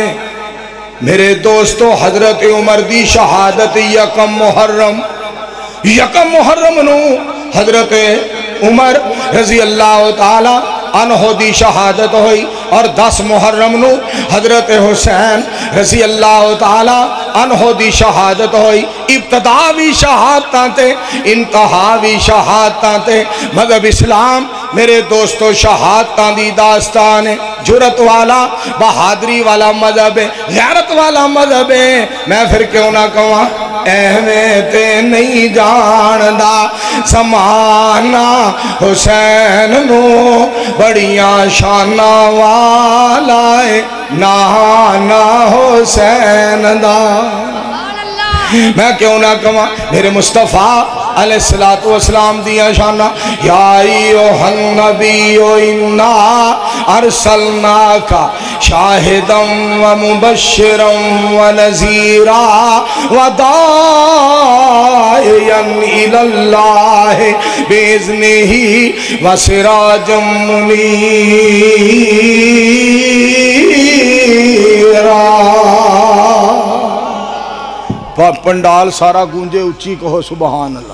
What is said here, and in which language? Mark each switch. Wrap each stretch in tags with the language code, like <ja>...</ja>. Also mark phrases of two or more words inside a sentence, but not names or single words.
<pa>میرے دوستو حضرت عمر دی شہادت یکم محرم نو حضرت عمر</pa> <ar>رضی اللہ تعالیٰ عنہ</ar> <pa>دی شہادت ہوئی، اور 10 محرم نو حضرت حسین</pa> <ar>رضی اللہ تعالیٰ عنہ</ar> <pa>دی شہادت ہوئی۔ ابتدا بھی شہادتاں تے، انتہا بھی شہادتاں تے، مذہب اسلام میرے دوستو شہادتاں دی داستان ہے، جرت والا بہادری والا مذہب ہے، غیرت والا مذہب ہے۔ میں پھر کیوں نہ کہاں اہمیت نہیں جاندا زمانہ حسین نو، بڑیاں شانہ والا ہے نانا حسین دا۔ میں کیوں نہ کہاں میرے مصطفیٰ علیہ السلام دیا شانہ،</pa> <ar>یا ایوہ النبی انا ارسلناک شاہدا ومبشرا ونذیرا وداعیا الی اللہ باذنہ وسراجا منیرا۔</ar> <pa>پنڈال سارا گونجے، اچھی کہو</pa> <ar>سبحان اللہ۔</ar>